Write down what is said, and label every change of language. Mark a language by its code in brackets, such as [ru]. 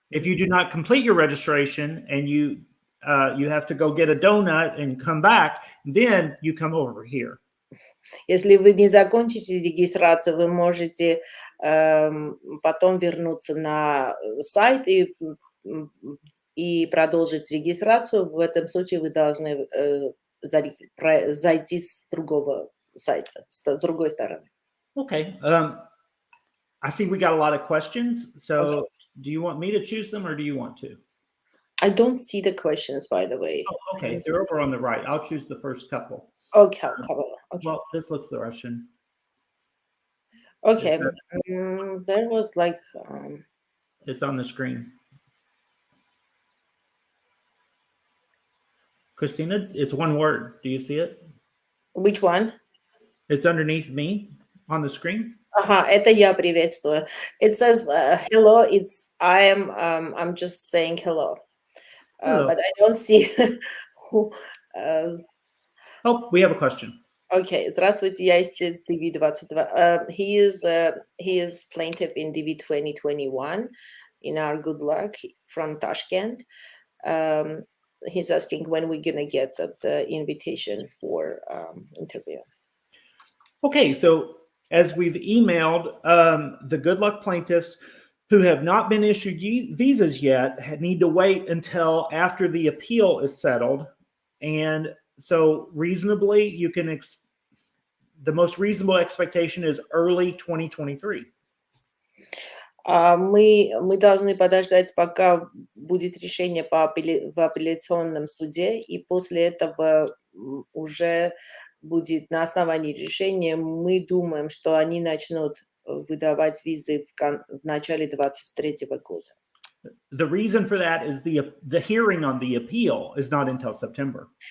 [en] If you do not complete your registration and you have to go get a donut and come back, then you come over here. [ru] Если вы не закончите регистрацию, вы можете потом вернуться на сайт и продолжить регистрацию. В этом случае вы должны зайти с другого сайта, с другой стороны. [en] Okay. I see we got a lot of questions. So do you want me to choose them or do you want to? I don't see the questions, by the way. Oh, okay. They're over on the right. I'll choose the first couple. Okay. Well, this looks the Russian. Okay. There was like... It's on the screen. Kristina, it's one word. Do you see it? Which one? It's underneath me on the screen. [ru] Ага, это я приветствую. [en] It says hello. I'm just saying hello. Hello. But I don't see who. Oh, we have a question. [ru] Okay, здравствуйте, я истец DV 22. [en] He is plaintiff in DV 2021 in our good luck from Tashkent. He's asking when we're gonna get the invitation for interview. Okay, so as we've emailed, the good luck plaintiffs who have not been issued visas yet need to wait until after the appeal is settled. And so reasonably, you can the most reasonable expectation is early 2023. [ru] Мы должны подождать, пока будет решение в апелляционном суде, и после этого уже будет на основании решения, мы думаем, что они начнут выдавать визы в начале 2023 года. [en] The reason for that is the hearing on the appeal is not until September.